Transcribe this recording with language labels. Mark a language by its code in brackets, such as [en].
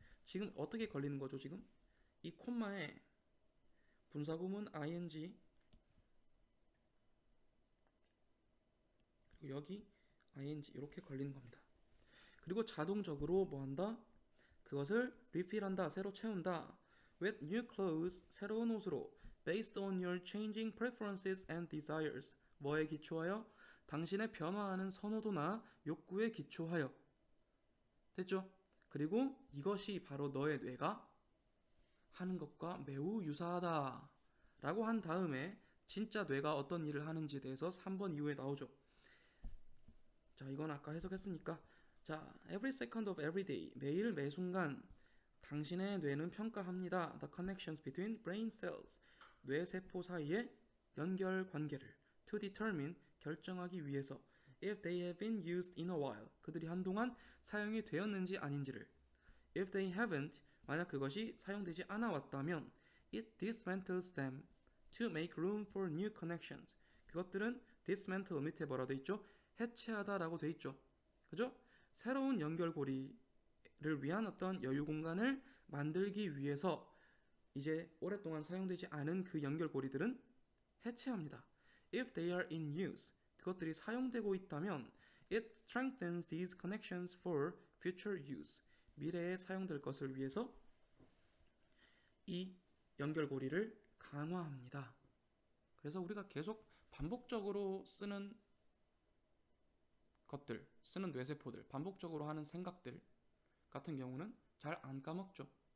[ko] 지금 어떻게 걸리는 거죠? 지금 이 콤마에 분사구문 ing 그리고 여기 ing 이렇게 걸리는 겁니다. 그리고 자동적으로 뭐 한다? 그것을 refill한다, 새로 채운다. [en] with new clothes, [ko] 새로운 옷으로 [en] based on your changing preferences and desires. [ko] 뭐에 기초하여? 당신의 변화하는 선호도나 욕구에 기초하여. 됐죠? 그리고 이것이 바로 너의 뇌가 하는 것과 매우 유사하다 라고 한 다음에 진짜 뇌가 어떤 일을 하는지에 대해서 3번 이후에 나오죠. 자, 이건 아까 해석했으니까. 자, [en] every second of every day, [ko] 매일 매순간 당신의 뇌는 평가합니다. [en] The connections between brain cells, [ko] 뇌세포 사이의 연결 관계를 [en] to determine, [ko] 결정하기 위해서 [en] if they have been used in a while, [ko] 그들이 한동안 사용이 되었는지 아닌지를. [en] If they haven't, [ko] 만약 그것이 사용되지 않아 왔다면 [en] it dismantles them to make room for new connections. [ko] 그것들은 dismantle 밑에 뭐라 돼 있죠? 해체하다라고 돼 있죠. 그죠? 새로운 연결고리를 위한 어떤 여유 공간을 만들기 위해서 이제 오랫동안 사용되지 않은 그 연결고리들은 해체합니다. [en] If they are in use, [ko] 그것들이 사용되고 있다면 [en] it strengthens these connections for future use. [ko] 미래에 사용될 것을 위해서 이 연결고리를 강화합니다. 그래서 우리가 계속 반복적으로 쓰는 것들, 쓰는 뇌세포들, 반복적으로 하는 생각들 같은 경우는 잘 안 까먹죠.